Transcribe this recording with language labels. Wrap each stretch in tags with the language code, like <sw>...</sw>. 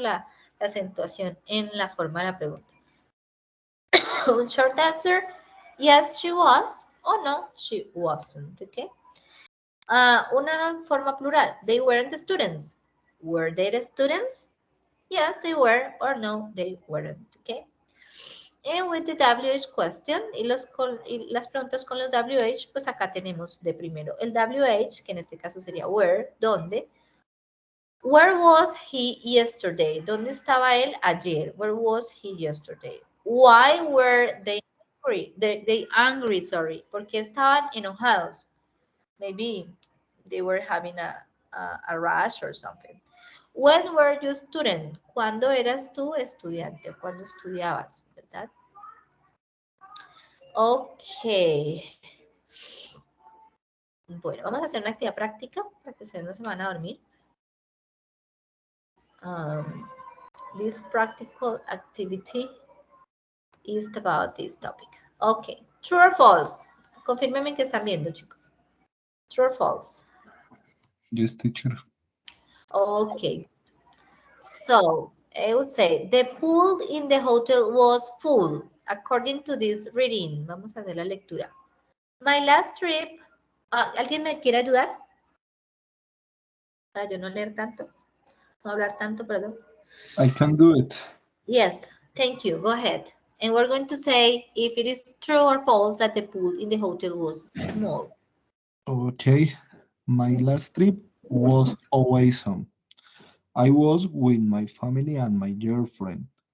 <es>La acentuación en la forma de la pregunta.</es> <en>Un short answer, yes, she was.</en> <es>O no,</es> <en>she wasn't, okay?</en> <es>Una forma plural.</es> <en>They weren't students. Were they the students? Yes, they were, or no, they weren't, okay? And with the WH question,</en> <es>y las preguntas con los WH, pues acá tenemos de primero el WH, que en este caso sería where, ¿dónde?</es> <en>Where was he yesterday?</en> <es>¿Dónde estaba él ayer?</es> <en>Where was he yesterday? Why were they angry? They angry, sorry.</en> <es>¿Por qué estaban enojados?</es> <en>Maybe they were having a rush or something. When were you student?</en> <es>¿Cuándo eras tú estudiante? ¿Cuándo estudiabas? ¿Verdad?</es> <en>Ok.</en> <es>Bueno, vamos a hacer una actividad práctica para que ustedes no se van a dormir.</es> <en>This practical activity is about this topic. Ok. True or false?</en> <es>Confírmenme que están viendo, chicos.</es> <en>True or false? Yes, teacher. Okay. So, I will say, the pool in the hotel was full, according to this reading.</en> <es>Vamos a ver la lectura.</es> <en>My last trip,</en> <es>¿alguien me quiere ayudar? Para yo no leer tanto, no hablar tanto, perdón.</es> <en>I can do it. Yes, thank you, go ahead. And we're going to say if it is true or false that the pool in the hotel was small. Okay. My last trip was awesome. I was with my family and my girlfriend.</en>